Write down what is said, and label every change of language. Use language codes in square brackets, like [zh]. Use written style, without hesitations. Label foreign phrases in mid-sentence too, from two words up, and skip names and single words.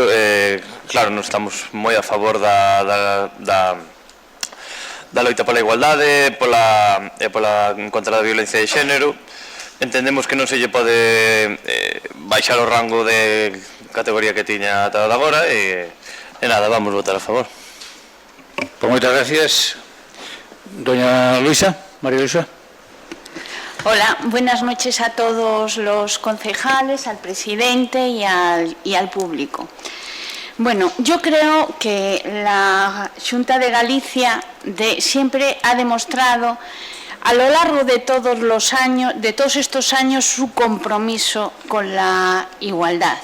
[gl] Claro, non estamos moi a favor da loita pola igualdade e contra a violencia de xénero. Entendemos que non se lle pode baixar o rango de categoría que tiña ata agora e nada, vamos votar a favor. Pues moitas gracias. Doña Luisa, María Luisa. [es] Hola, buenas noches a todos los concejales, al presidente y al público. Bueno, yo creo que la Xunta de Galicia siempre ha demostrado a lo largo de todos los años, de todos estos años, su compromiso con la igualdad.